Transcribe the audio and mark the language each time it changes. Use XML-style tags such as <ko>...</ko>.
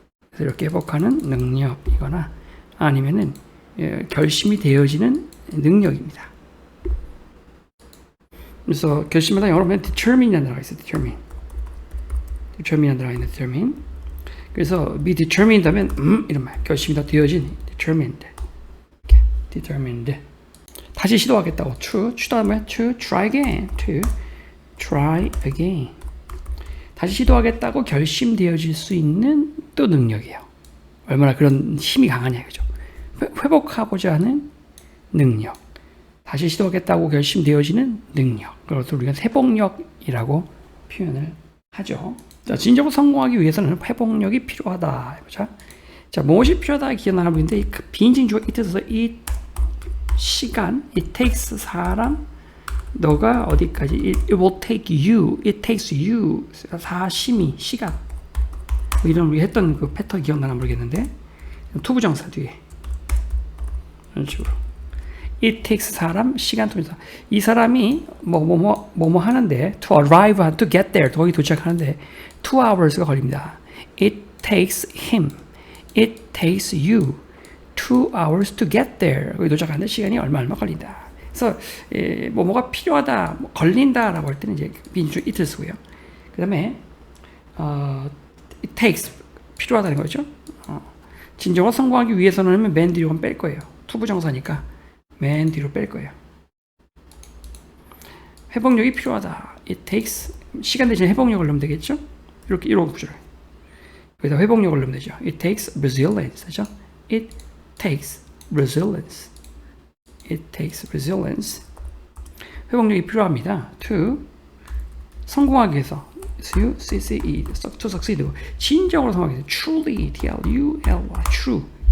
<ko>그래서 이렇게 회복하는 능력이거나 아니면은 결심이 되어지는 능력입니다. 그래서 결심하다 영어로 하면 determine이라는 단어가 있어요. determine이라는 단어가 있는데 determine. 그래서 be determined 하면 이런 말. 결심이 다 되어진 determined.</ko> <en>determined.</en> <ko>다시 시도하겠다고</ko> <en>to 다음에 to try again. to try again.</en> <ko>다시 시도하겠다고 결심되어질 수 있는 또 능력이에요. 얼마나 그런 힘이 강하냐 이거죠. 회복하고자 하는 능력. 다시 시도하겠다고 결심되어지는 능력. 그것을 우리가 회복력이라고 표현을 하죠. 자, 진정으로 성공하기 위해서는 회복력이 필요하다. 해보자. 자, 무엇이 필요하다 기억나는 분인데 그 비인칭주어 it에서 이 시간, it takes 사람, 너가 어디까지,</ko> <en>it will take you, it takes you,</en> <ko>사심이, 시간. 뭐 이런 우리 했던 그 패턴 기억나나 모르겠는데 투부정사 뒤에 이런 식으로 it takes 사람, 시간 투부정사. 이 사람이 뭐 하는데</ko> <en>to arrive, to get there,</en> <ko>거기 도착하는데 2 hours가 걸립니다.</ko> <en>It takes him, it takes you 2 hours to get there.</en> <ko>거기 도착하는데 시간이 얼마 걸린다. 그래서 뭐가 필요하다, 걸린다라고 할 때는 이제 비인칭 it를 쓰고요. 그다음에 it takes 필요하다는 거죠. 진정으로 성공하기 위해서는 맨 뒤로 뺄 거예요. 투부정사니까 맨 뒤로 뺄 거예요. 회복력이 필요하다. It takes 시간 대신에 회복력을 넣으면 되겠죠. 이런 구조를 여기다 회복력을 넣으면 되죠.</ko> <en>It takes resilience.</en> <ko>그렇죠?</ko> <en>It takes resilience. It takes resilience.</en> <ko>회복력이 필요합니다.</ko> <en>To</en> <ko>성공하기 위해서</ko> <en>to succeed.</en> <ko>진정으로 성공하기 위해서 truly, T-R-U-L-Y, true.</ko>